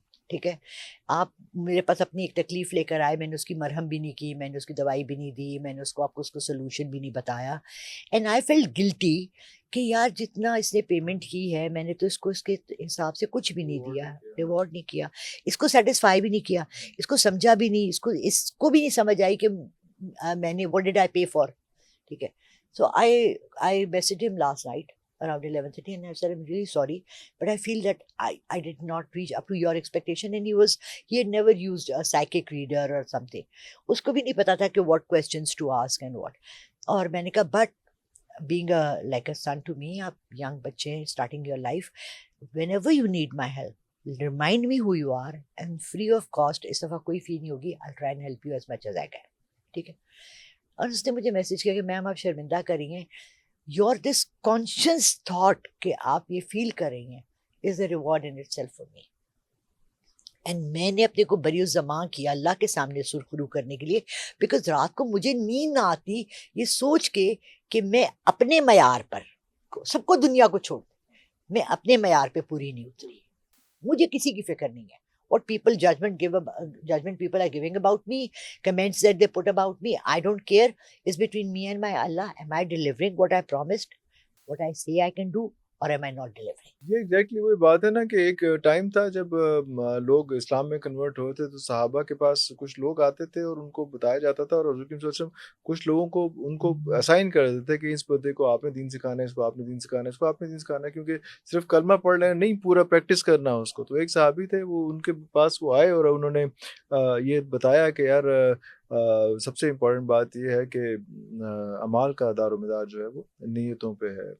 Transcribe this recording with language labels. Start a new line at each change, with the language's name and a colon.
Urdu: ٹھیک ہے, آپ میرے پاس اپنی ایک تکلیف لے کر آئے, میں نے اس کی مرہم بھی نہیں کی, میں نے اس کی دوائی بھی نہیں دی, میں نے اس کو آپ کو اس کو سلوشن بھی نہیں بتایا. اینڈ آئی فیلٹ گلٹی کہ یار جتنا اس نے پیمنٹ کی ہے میں نے تو اس کو اس کے حساب سے کچھ بھی نہیں دیا, ریوارڈ نہیں کیا, اس کو سیٹسفائی بھی نہیں کیا, اس کو سمجھا بھی نہیں, اس کو بھی نہیں سمجھ آئی کہ میں نے
English: what did I pay for.
Urdu: ٹھیک ہے,
English: so I messaged him last night around 11:30 and I said I'm really sorry but I feel that I did not reach up to your expectation. And he had never used a psychic reader or something.
Urdu: اس کو بھی نہیں پتا تھا کہ
English: what questions to ask and what.
Urdu: اور میں نے کہا
English: but being like a son to me, آپ young بچے starting your life, whenever you need my help remind me who you are and free of cost.
Urdu: اس دفعہ کوئی فی نہیں ہوگی,
English: I'll try and help you as much as I can.
Urdu: ٹھیک ہے, اور اس نے مجھے میسج کیا کہ میم آپ شرمندہ کر رہی ہیں,
English: your this conscious thought
Urdu: کہ آپ یہ فیل کر رہی ہیں
English: is a reward in itself for me.
Urdu: And میں نے اپنے کو بری الزماں کیا اللہ کے سامنے سرخرو کرنے کے لیے، بیکاز رات کو مجھے نیند نہ آتی یہ سوچ کے کہ میں اپنے معیار پر، سب کو دنیا کو چھوڑ میں اپنے معیار پہ پوری نہیں اتری. مجھے کسی کی فکر نہیں ہے.
English: What people judgment people are giving about me, comments that they put about me, I don't care. It's between me and my Allah. Am I delivering what I promised? What I say I can do, or am I not delivering?
Urdu: یہ exactly وہی بات ہے نا کہ ایک time تھا جب لوگ اسلام میں کنورٹ ہوتے تو صحابہ کے پاس کچھ لوگ آتے تھے اور ان کو بتایا جاتا تھا، اور حضور صلی اللہ علیہ وسلم کچھ لوگوں کو ان کو اسائن کر دیتے تھے کہ اس بندے کو آپ نے دین سکھانا ہے، اس کو آپ نے دین سکھانا ہے، اس کو آپ نے دین سکھانا ہے، کیونکہ صرف کلمہ پڑھ لینا نہیں، پورا پریکٹس کرنا اس کو. تو ایک صحابی تھے، وہ ان کے پاس وہ آئے اور انہوں نے یہ بتایا کہ یار سب سے امپورٹنٹ بات یہ ہے کہ اعمال کا دار و مدار جو ہے وہ نیتوں پہ ہے.